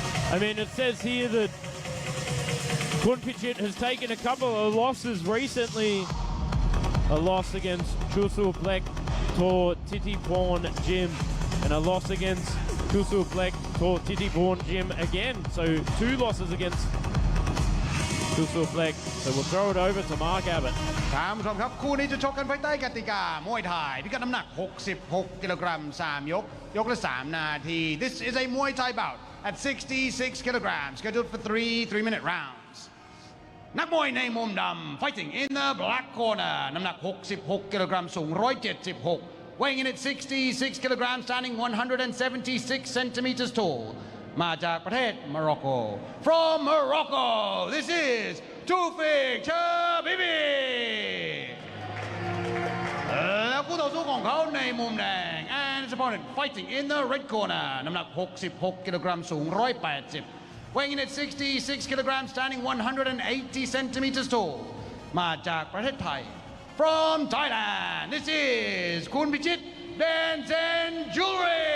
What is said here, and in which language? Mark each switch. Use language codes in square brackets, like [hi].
[en] I mean, it says here that Kun Pichit has taken a couple of losses recently. A loss against Chusu Plek Tor Titipon Gym, and a loss against Chusu Plek Tor Titipon Gym again. So 2 losses against Chusu Plek. So we'll throw it over to Mark Abbott. [th] ท่านผู้ชมครับคู่นี้จะชกกันภายใต้กติกามวยไทยพิกัดน้ำหนัก 66 กิโลกรัม 3 ยก ยกละ 3 นาที [en] This is a Muay Thai bout at 66 kilograms, scheduled for 3 3-minute rounds. [th] นักมวยในมุมดำ [en] fighting in the black corner [th] น้ำหนัก 66 กิโลกรัม สูง 176 [en] weighing in at 66 kilograms, standing 176 centimeters tall [th] มาจากประเทศ Morocco. [en] From Morocco, this is Tufik Chabibi. [th] แล้วคู่ต่อสู้ของเขาในมุมแดง [en] and his opponent fighting in the red corner [th] น้ำหนัก 66 กิโลกรัม สูง 180 [en] weighing in at 66 kilograms, standing 180 centimeters tall [th] มาจากประเทศไทย [en] From Thailand, this is Kun Pichit Dansenjuri.